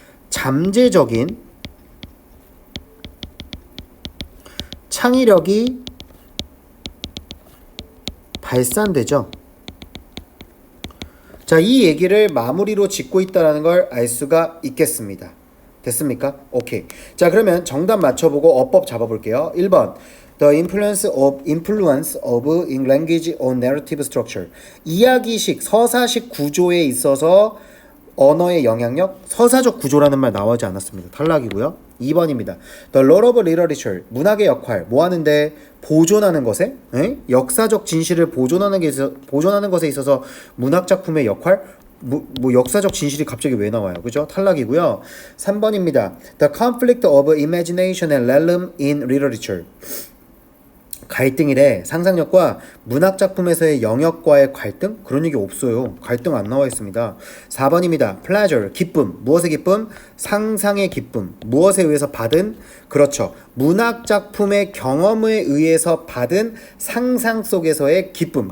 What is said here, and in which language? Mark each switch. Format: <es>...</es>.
<ko>잠재적인 창의력이 발산되죠. 자, 이 얘기를 마무리로 짓고 있다는 걸 알 수가 있겠습니다. 됐습니까? 오케이. 자, 그러면 정답 맞춰보고 어법 잡아볼게요. 1번.</ko> <en>The influence of language on narrative structure.</en> <ko>이야기식, 서사식 구조에 있어서 언어의 영향력, 서사적 구조라는 말 나오지 않았습니다. 탈락이고요. 2번입니다.</ko> <en>The role of literature.</en> <ko>문학의 역할. 뭐 하는데? 보존하는 것에? 역사적 진실을 보존하는 것에 있어서 문학작품의 역할? 역사적 진실이 갑자기 왜 나와요? 그죠? 탈락이고요. 3번입니다.</ko> <en>The conflict of imagination and realm in literature.</en> <ko>갈등이래. 상상력과 문학작품에서의 영역과의 갈등? 그런 얘기 없어요. 갈등 안 나와 있습니다. 4번입니다. pleasure, 기쁨. 무엇의 기쁨? 상상의 기쁨. 무엇에 의해서 받은? 그렇죠. 문학작품의 경험에 의해서 받은 상상 속에서의 기쁨.</ko>